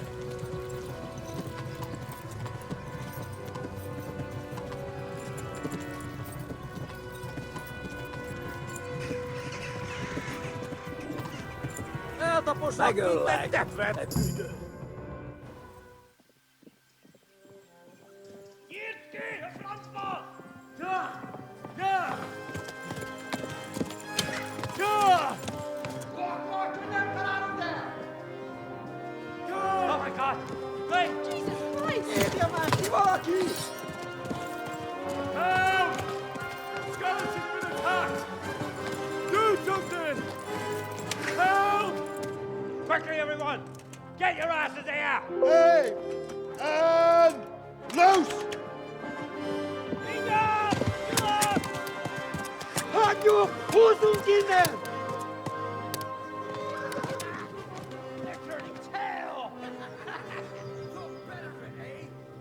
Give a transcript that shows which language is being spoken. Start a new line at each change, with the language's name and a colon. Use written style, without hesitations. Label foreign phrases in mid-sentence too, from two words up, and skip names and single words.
Hungarian: Eltaposlak, mint egy tetvet! Nyitd ki, a francba!
English: Yeah! Yeah! Yeah! Oh my god! Wait! Jesus Christ!
Hungarian: Érje már ki valaki!
English: Help! Skeleton's been attacked! Do something! Help! Quickly, everyone! Get your asses here! Hey! And loose!
Hungarian: Hagyjuk! Húzzunk innen!
English: They're turning tail! Look better, eh?